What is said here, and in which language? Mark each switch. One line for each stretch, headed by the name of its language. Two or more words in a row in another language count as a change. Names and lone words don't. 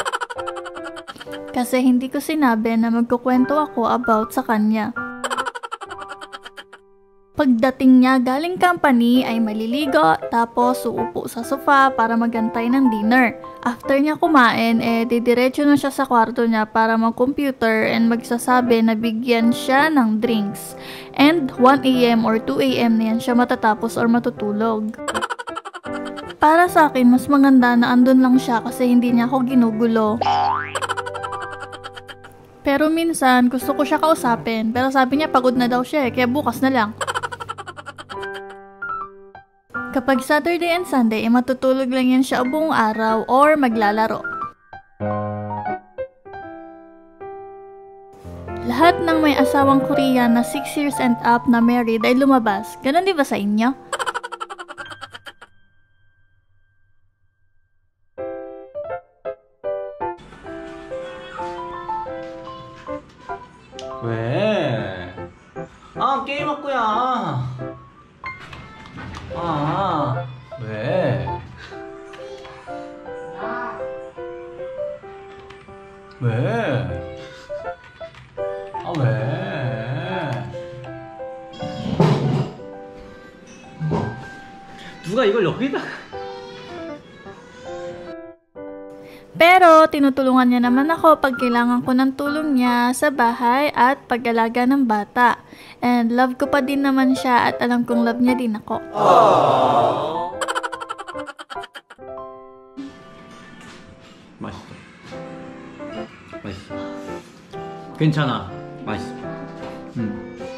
Filipino: Kasi hindi ko sinabi na magkukwento ako about sa kanya. Pagdating niya galing company ay maliligo tapos uupo sa sofa para magantay ng dinner. After niya kumain didiretso na siya sa kwarto niya para mag-computer and magsasabi na bigyan siya ng drinks. And
English: 1 AM or 2 AM
Filipino: na yan siya matatapos or matutulog. Para sa akin mas maganda na andun lang siya kasi hindi niya ako ginugulo. Pero minsan gusto ko siya kausapin pero sabi niya pagod na daw siya kaya bukas na lang. Kapag
English: Saturday and Sunday,
Filipino: matutulog lang yan siya buong araw or maglalaro. Lahat ng may asawang Korean na
English: 6 years and up
Filipino: na married ay lumabas. Ganon di ba sa inyo?
Korean: 왜? 아, 게임할 거야. 아, 왜? 왜? 아, 왜? 누가 이걸 여기다가
Filipino: Pero tinutulungan niya naman ako pag kailangan ko ng tulong niya sa bahay at pag-alaga ng bata. And love ko pa din naman siya at alam kong love niya din ako.
Korean: 맛있어. 맛있어. 괜찮아. 맛있어.